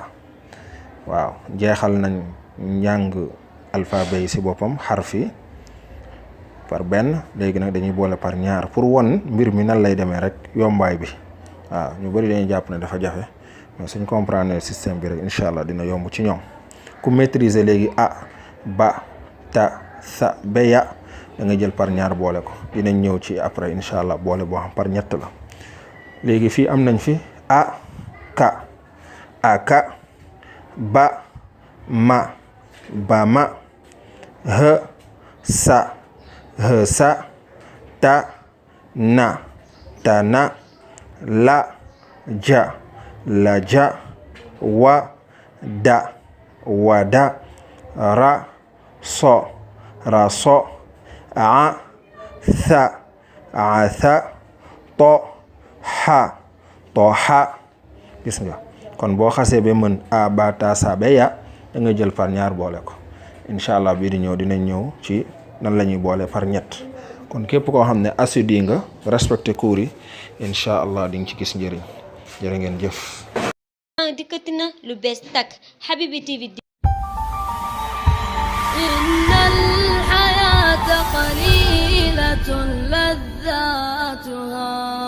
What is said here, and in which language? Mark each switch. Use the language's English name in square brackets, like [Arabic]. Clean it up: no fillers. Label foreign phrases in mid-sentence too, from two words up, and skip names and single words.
[Wolof] waaw jeexal nañ njàng alphabet yi si boppam xarf yi par benn, léegi nag dañuy boole par ñaar pour won mbir mi nan lay demee rek yombaay bi. waaw ñu bëri dañuy jàpp ne dafa jafe mais suñ comprendre système bi rek [Arabic] إن شاء الله [Wolof] dina yomb ci ñoom. ku maîtriser léegi a ba ta sa ba ya da nga jël par ñaar boole ko. dinañ ñëw ci après [Arabic] إن شاء الله [Wolof] boole boo xam par ñett la. léegi fii am nañ fi a ka aka ba ma ba ma h sa h sa ta na ta na la ja la ja wa da wa da ra so ra so a tha a tha to ha to ha. gis nga kon boo xasee ba mën a ba ta sa ba ya da nga jël par ñaar boole ko. [Arabic] إن شاء الله [Wolof] bii di ñëw dinañ ñëw ci nan la ñuy boole par ñett. kon képp koo xam ne assidu nga respecté cours yi [Arabic] إن شاء الله [Wolof] di nga ci gis njëriñ. jërë ngeen jëf. dikkati na lu bees tak Habibi TV. [Arabic] إن الحياة قليلة لذتها